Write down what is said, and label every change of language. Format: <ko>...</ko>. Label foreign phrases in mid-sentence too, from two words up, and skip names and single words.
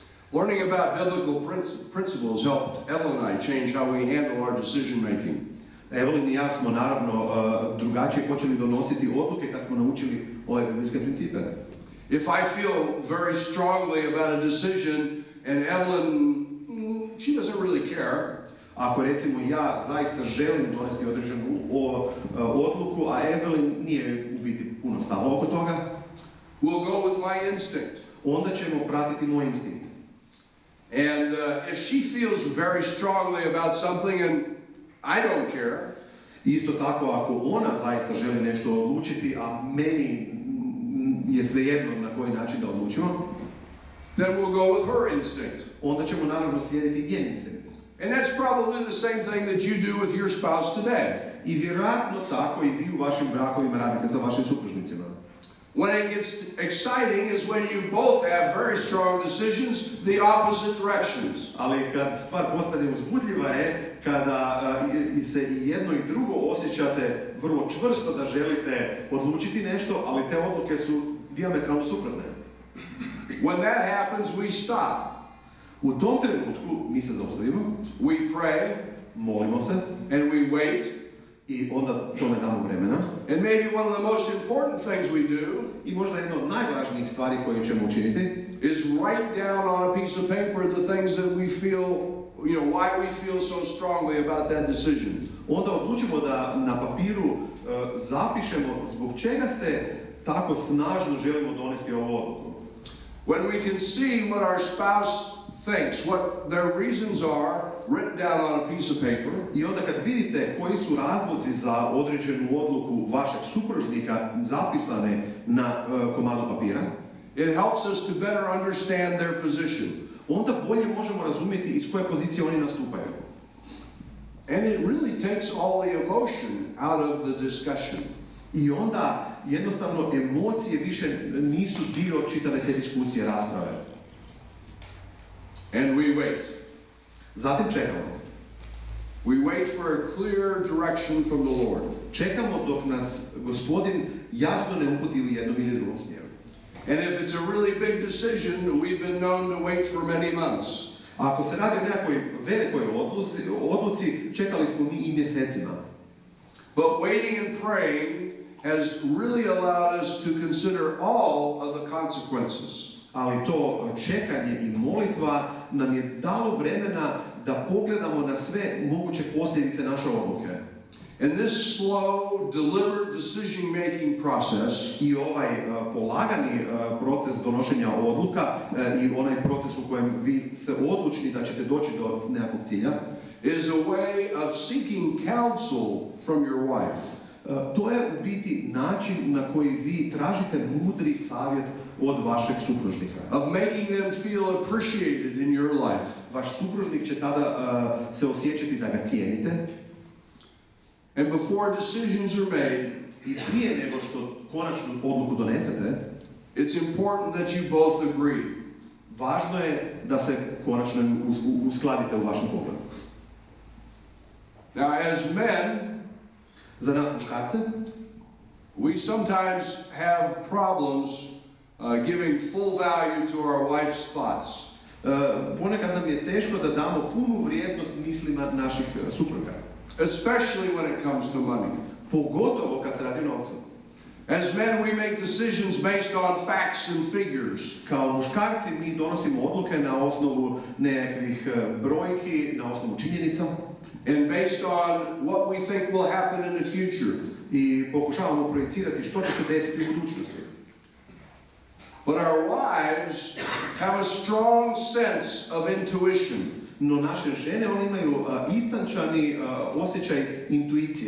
<en>Learning about biblical principles helped Evelyn and I change how we handle our decision making.</en> <hr>Evelyn I ja smo naravno drugačije počeli donositi odluke kad smo naučili ove biblijske principe.</hr> <en>If I feel very strongly about a decision and Evelyn, she doesn't really care.</en> <hr>Ako recimo ja zaista želim donesti određenu odluku, a Evelyn nije u biti puno stalo oko toga,</hr> <en>we'll go with my instinct.</en> <hr>Onda ćemo pratiti moj instinkt.</hr> <en>And if she feels very strongly about something and I don't care,</en> <hr>isto tako ako ona zaista želi nešto odlučiti, a meni je svejedno na koji način da odlučimo,</hr> <en>then we'll go with her instinct.</en> <hr>Onda ćemo naravno slijediti njen instinkt.</hr> <en>And that's probably the same thing that you do with your spouse today.</en> <hr>I vjerojatno tako i vi u vašim brakovima radite sa vašim supružnicima.</hr> <en>When it gets exciting is when you both have very strong decisions, the opposite directions.</en> <hr>Ali kad stvar postane uzbudljiva je kada se i jedno i drugo osjećate vrlo čvrsto da želite odlučiti nešto, ali te odluke su dijametralno suprotne.</hr> <en>When that happens, we stop.</en> <hr>U tom trenutku mi se zaustavimo,</hr> <en>we pray,</en> <hr>molimo se,</hr> <en>and we wait.</en> <hr>I onda tome damo vremena.</hr> <en>And maybe one of the most important things we do,</en> <hr>I možda jedna od najvažnijih stvari koje ćemo učiniti,</hr> <en>is write down on a piece of paper the things that we feel, why we feel so strongly about that decision.</en> <hr>Onda odlučimo da na papiru zapišemo zbog čega se tako snažno želimo donesti ovu odluku.</hr> <en>When we can see what our spouse thinks, what their reasons are, written down on a piece of paper.</en> <hr>I onda kad vidite koji su razlozi za određenu odluku vašeg supružnika zapisane na komadu papira,</hr> <en>it helps us to better understand their position.</en> <hr>Onda bolje možemo razumjeti iz koje pozicije oni nastupaju.</hr> <en>And it really takes all the emotion out of the discussion.</en> <hr>I onda jednostavno emocije više nisu dio čitave te diskusije, rasprave.</hr> <en>And we wait.</en> <hr>Zatim čekamo.</hr> <en>We wait for a clear direction from the Lord.</en> <hr>Čekamo dok nas Gospodin jasno ne uputi u jednom ili drugom smjeru.</hr> <en>And if it's a really big decision, we've been known to wait for many months.</en> <hr>Ako se radi o nekoj velikoj odluci, čekali smo mi i mjesecima.</hr> <en>But waiting and praying has really allowed us to consider all of the consequences.</en> <hr>Ali to čekanje i molitva nam je dalo vremena da pogledamo na sve moguće posljedice naše odluke.</hr> <en>And this slow, deliberate decision-making process,</en> <hr>i ovaj polagani proces donošenja odluka i onaj proces u kojem vi ste odlučni da ćete doći do nekakvog cilja,</hr> <en>is a way of seeking counsel from your wife.</en> <hr>To je u biti način na koji vi tražite mudri savjet od vašeg supružnika.</hr> <en>Of making them feel appreciated in your life.</en> <hr>Vaš supružnik će tada se osjećati da ga cijenite.</hr> <en>And before decisions are made,</en> <hr>i prije nego što konačnu odluku donesete,</hr> <en>it's important that you both agree.</en> <hr>Važno je da se konačno uskladite u vašem pogledu.</hr> <en>Now, as men,</en> <hr>za nas muškarce,</hr> <en>we sometimes have problems giving full value to our wife's thoughts.</en> <hr>Ponekad nam je teško da damo punu vrijednost mislima naših supruga.</hr> <en>Especially when it comes to money.</en> <hr>Pogotovo kad se radi o novcu.</hr> <en>As men, we make decisions based on facts and figures.</en> <hr>Kao muškarci mi donosimo odluke na osnovu nekakvih brojki, na osnovu činjenica.</hr> <en>And based on what we think will happen in the future.</en> <hr>I pokušavamo projicirati što će se desiti u budućnosti.</hr> <en>But our wives have a strong sense of intuition.</en> <hr>No naše žene, one imaju istančani osjećaj intuicije.</hr>